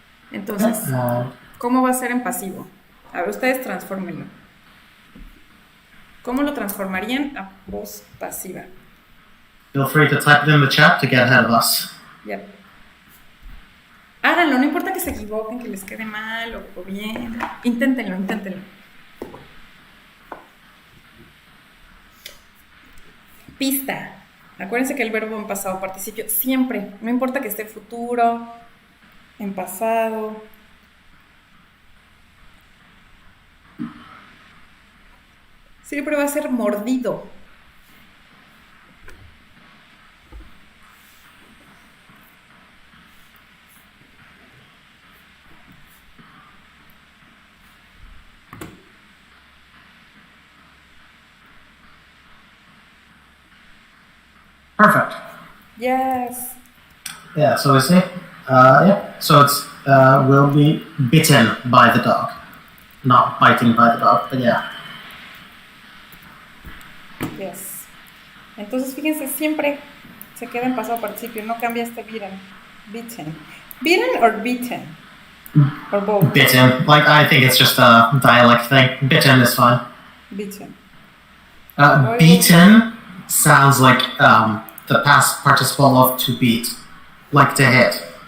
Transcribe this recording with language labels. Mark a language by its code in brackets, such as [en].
[es] Entonces, ¿cómo va a ser en pasivo? A ver, ustedes transfórmenlo. ¿Cómo lo transformarían a voz pasiva? [en] Feel free to type it in the chat to get ahead of us. Yep. [es] Háganlo, no importa que se equivoquen, que les quede mal o bien. Inténtenlo. Pista. Acuérdense que el verbo en pasado participio siempre, no importa que esté futuro, en pasado. Siempre va a ser mordido. [en] Perfect. Yes. Yeah, so I say, so it's will be bitten by the dog. Not biting by the dog, but yeah. Yes. [es] Entonces, fíjense, siempre se queda en pasado participio, no cambia este bitten. [en] Bitten. Bitten or beaten? Or both? Bitten. Like, I think it's just a dialect thing. Bitten is fine. Bitten. Beaten sounds like the past participle of to beat, like to hit.